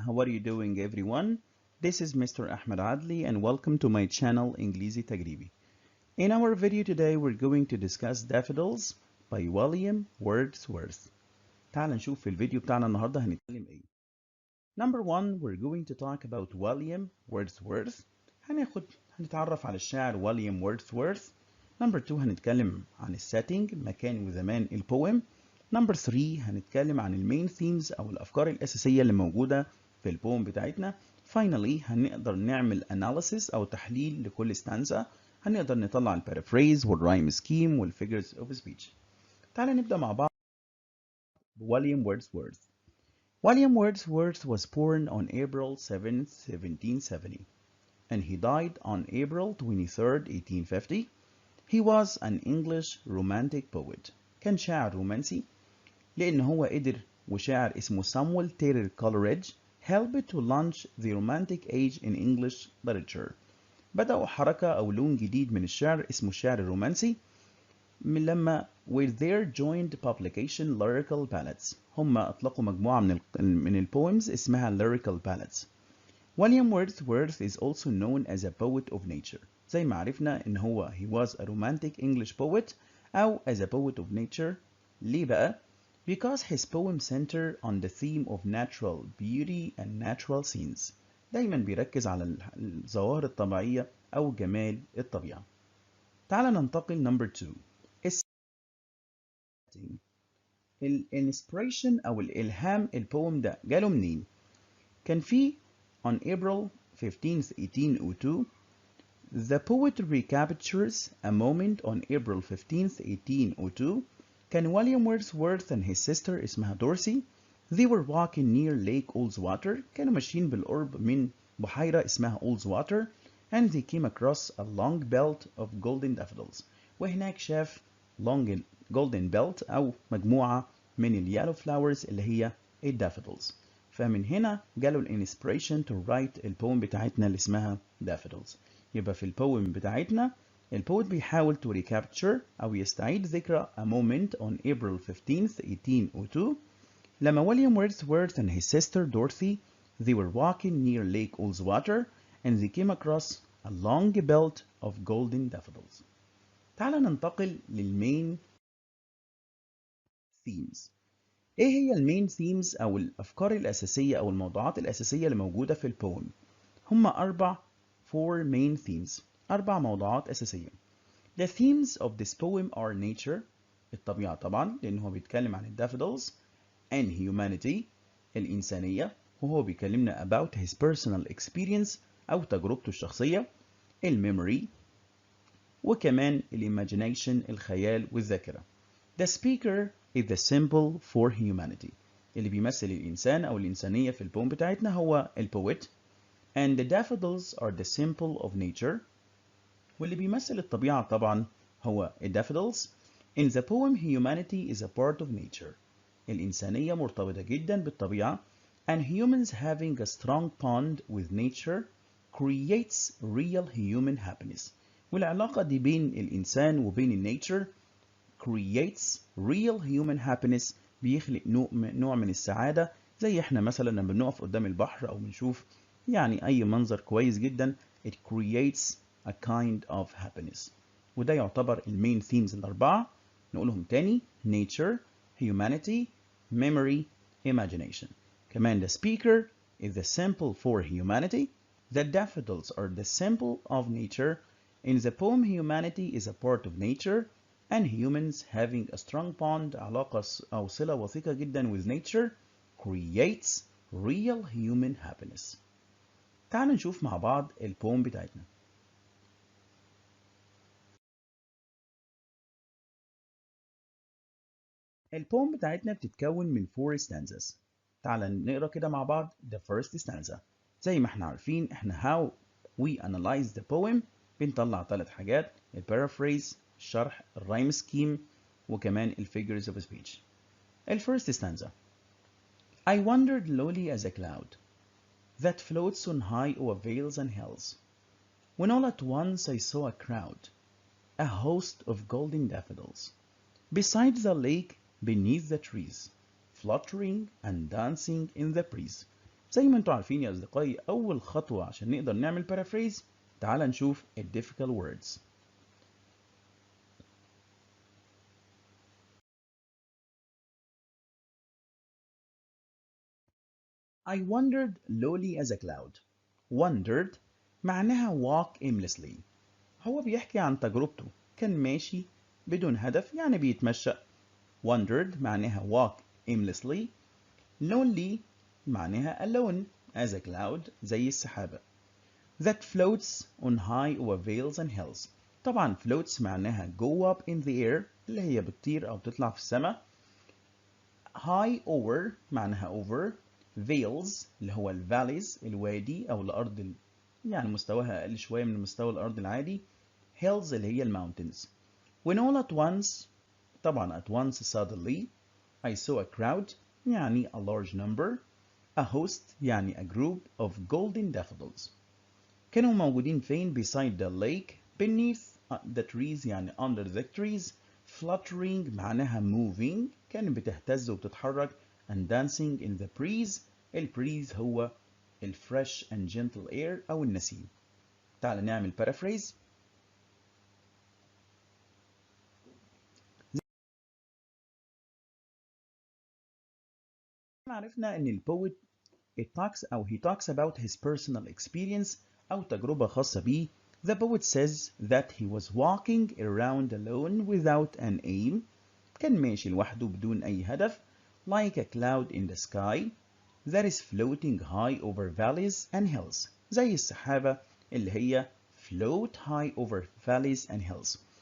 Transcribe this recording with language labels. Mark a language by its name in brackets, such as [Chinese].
[English] How are you doing, everyone? This is Mr. Ahmed Adli, and welcome to my channel English Tagribi. In our video today, we're going to discuss Daffodils by William Wordsworth. [Arabic] تعال نشوف في الفيديو بتاعنا النهارده هنتكلم ايه. [English] Number one, we're going to talk about William Wordsworth. [Arabic] هنتعرف على الشاعر William Wordsworth. [English] Number two, [Arabic] هنتكلم عن السيتنج مكان وزمان البويم. نمبر 3 هنتكلم عن المين ثيمز او الافكار الاساسيه اللي موجوده في البوم بتاعتنا. فاينالي هنقدر نعمل اناليسيس او تحليل لكل ستانزا. هنقدر نطلع البارافريز والرايم سكيم والفيجرز اوف سبيتش. تعالى نبدا مع بعض بويليام ووردزورث. [English] William Wordsworth was born on April 7, 1770, and he died on April 23, 1850. He was an English romantic poet. [Arabic] كان شاعر رومانسي لأن هو قدر وشاعر اسمه سامويل تايلر كولريدج [English] helped to launch the romantic age in English literature. [Arabic] بدأوا حركة أو لون جديد من الشعر اسمه الشعر الرومانسي من لما [English] with their joint publication lyrical ballads. [Arabic] هم أطلقوا مجموعة من البويمز اسمها [English] lyrical ballads. William Wordsworth is also known as a poet of nature. [Arabic] زي ما عرفنا إن هو [English] he was a romantic English poet أو as a poet of nature. [Arabic] ليه بقى؟ [English] Because his poems center on the theme of natural beauty and natural scenes. [Arabic] دايما بيركز على الظواهر الطبيعية أو جمال الطبيعة. تعال ننتقل number 2. الانسبريشن أو الإلهام البوم ده جاله منين؟ كان في [English] on April 15th 1802 the poet recaptures a moment on April 15th 1802. كان William Wordsworth and his sister [Arabic] اسمها دورسي [English] they were walking near Lake Ullswater. [Arabic] كانوا ماشيين بالقرب من بحيرة اسمها [English] Ullswater and they came across a long belt of golden daffodils. [Arabic] وهناك شاف [English] long golden belt [Arabic] أو مجموعة من اليالو flowers اللي هي الدافودلز. فمن هنا جاله الانسبريشن [English] to write [Arabic] البوم بتاعتنا اللي اسمها Daffodils. يبقى في البوم بتاعتنا البوت بيحاول [English] to recapture [Arabic] أو يستعيد ذكرى [English] a moment on April 15th 1802 [Arabic] لما [English] William Wordsworth and his sister Dorothy they were walking near Lake Ullswater and they came across a long belt of golden daffodils. [Arabic] تعال ننتقل للمين themes. ايه هي المين themes او الافكار الاساسيه او الموضوعات الاساسيه اللي موجوده في البوم؟ [English] هم four main themes. [Arabic] 4 موضوعات اساسيه. [English] The themes of this poem are nature [Arabic] الطبيعه طبعا لان هو بيتكلم عن الدافودلز [English] and humanity [Arabic] الانسانيه وهو بيكلمنا [English] about his personal experience [Arabic] او تجربته الشخصيه الميموري وكمان الايماجينيشن الخيال والذاكره. [English] The speaker is the symbol for humanity. [Arabic] اللي بيمثل الإنسان أو الإنسانية في البوم بتاعتنا هو البويت. [English] And the daffodils are the symbol of nature. [Arabic] واللي بيمثل الطبيعة طبعا هو الدافودلز. [English] In the poem humanity is a part of nature. [Arabic] الإنسانية مرتبطة جدا بالطبيعة. [English] And humans having a strong bond with nature creates real human happiness. [Arabic] والعلاقة دي بين الإنسان وبين النيتشر [English] creates real human happiness [Arabic] بيخلق نوع من السعادة زي احنا مثلا لما بنقف قدام البحر او بنشوف يعني اي منظر كويس جدا [English] it creates a kind of happiness. [Arabic] وده يعتبر المين themes الاربعة. نقولهم تاني nature, humanity, memory, imagination. كمان [English] the speaker is the symbol for humanity. The daffodils are the symbol of nature. In the poem humanity is a part of nature and humans having a strong bond [Arabic] علاقة أو صلة وثيقة جدا [English] with nature creates real human happiness. [Arabic] تعالوا نشوف مع بعض البوم بتاعتنا. البوم بتاعتنا بتتكون من 4 stanzas. تعال نقرا كده مع بعض [English] the first stanza. [Arabic] زي ما احنا عارفين احنا [English] how we analyze the poem [Arabic] بنطلع 3 حاجات البارافريز الشرح الرايم سكيم وكمان الفيجرز اوف سبيتش. الفيرست [English] stanza I wandered lowly as a cloud that floats on high o'er vales and hills when all at once I saw a crowd a host of golden daffodils beside the lake beneath the trees fluttering and dancing in the breeze. [Arabic] زي ما انتم عارفين يا أصدقائي، أول خطوة عشان نقدر نعمل paraphrase تعال نشوف [English] ال difficult words. I wandered lowly as a cloud. Wandered [Arabic] معناها [English] walk aimlessly. [Arabic] هو بيحكي عن تجربته، كان ماشي بدون هدف يعني بيتمشى. [English] Wandered [Arabic] معناها [English] walk aimlessly. Lonely معناها alone as a cloud [Arabic] زي السحابة. [English] That floats on high over vales and hills. [Arabic] طبعا floats معناها [English] go up in the air [Arabic] اللي هي بتطير أو تطلع في السماء. [English] High over معناها over. [Arabic] Vales [English] اللي هو valleys [Arabic] الوادي أو الأرض يعني مستواها أقل شوية من مستوى الأرض العادي. [English] Hills اللي هي mountains. When all at once طبعا at once suddenly I saw a crowd يعني a large number. A host يعني a group of golden daffodils. [Arabic] كانوا موجودين فين؟ [English] beside the lake beneath the trees يعني under the trees. [Arabic] Fluttering معناها moving كانت بتهتز وبتتحرك. [English] and dancing in the breeze. [Arabic] البريز هو [English] fresh and gentle air [Arabic] أو النسيم. تعال نعمل paraphrase. عرفنا إن البويت [English] he talks about his personal experience [Arabic] أو تجربة خاصة بيه. [English] The poet says that he was walking around alone without an aim. [Arabic] كان ماشي لوحده بدون أي هدف. [English] Like a cloud in the sky that is floating high over valleys and hills. [Arabic] زي السحابة اللي هي [English] float high over valleys and hills.